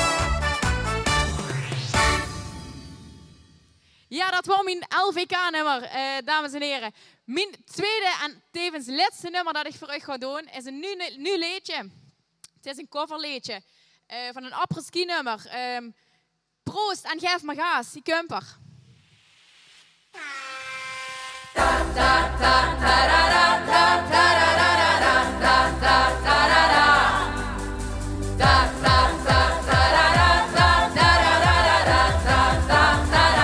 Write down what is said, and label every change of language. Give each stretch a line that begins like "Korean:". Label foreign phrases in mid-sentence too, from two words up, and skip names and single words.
Dutch: Ja, dat was mijn LVK-nummer, dames en heren. Mijn tweede en tevens laatste nummer dat ik voor u ga doen is een nieuw liedje. Het is een coverliedje van een apres-ski-nummer. Proost en geef me gas, die kumper. Ta ta ta ta ta ta ta ta ta ta ta ta ta.